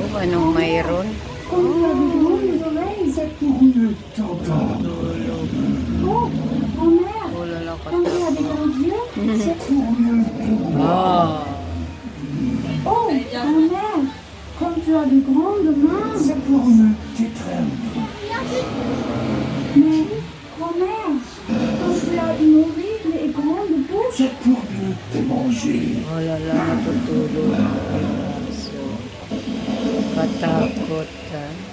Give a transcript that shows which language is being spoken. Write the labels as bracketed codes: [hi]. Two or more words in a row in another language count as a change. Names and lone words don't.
[tl] Anong mayroon? [fr] Quand tu as de grandes oreilles, C'est pour mieux t'entendre. oh, grand-mère, Oh là là, quand tu as des grands yeux, c'est Pour mieux te voir. Ah. oh, grand-mère, quand tu as de grandes mains, C'est pour mieux t'étreindre. mais grand-mère, quand tu as une horrible et grande bouche, C'est pour mieux te manger. Oh là là, [tl] natutulog. So, katakot ha.